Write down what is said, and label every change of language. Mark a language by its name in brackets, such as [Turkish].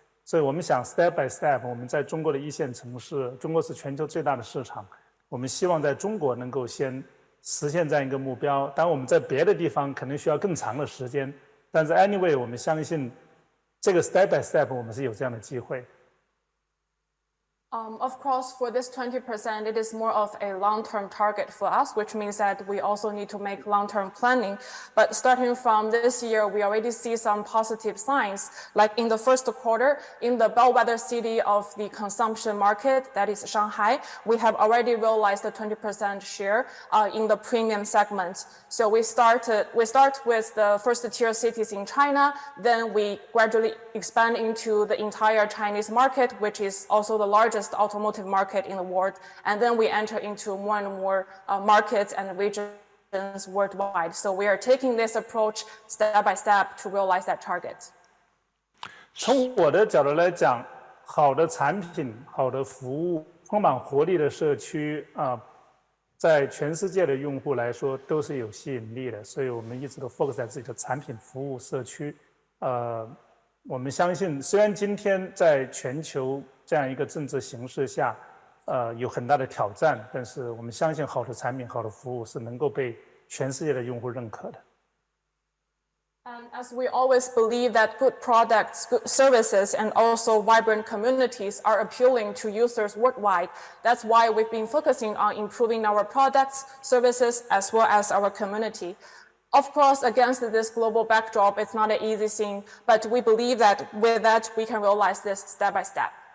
[Chinese] 所以我们想 [English] step by step， [Chinese] 我们在中国的1线城市，中国是全球最大的市场，我们希望在中国能够先实现这样一个目标。当然我们在别的地方可能需要更长的时间，但是 [English] anyway， [Chinese] 我们相信这个 [English] step by step [Chinese] 我们是有这样的机会。 [English] Of course, for this 20%, it is more of a long-term target for us, which means that we also need to make long-term planning. But starting from this year, we already see some positive signs. Like in the first quarter, in the bellwether city of the consumption market, that is Shanghai, we have already realized a 20% share in the premium segment. So we start with the first-tier cities in China, then we gradually expand into the entire Chinese market, which is also the largest automotive market in the world, and then we enter into more and more markets and regions worldwide. So we are taking this approach step by step to realize that target. [Chinese] 从我的角度来讲，好的产品、好的服务、充满活力的社区在全世界的用户来说都是有吸引力的，所以我们一直都 [English] focus [Chinese] 在自己的产品、服务、社区。我们相信，虽然今天在全球这样一个政治形势下，有很大的挑战，但是我们相信好的产品、好的服务是能够被全世界的用户认可的。 [English] And as we always believe that good products, good services, and also vibrant communities are appealing to users worldwide, that's why we've been focusing on improving our products, services, as well as our community. Of course, against this global backdrop, it's not an easy thing, but we believe that with that, we can realize this step by step.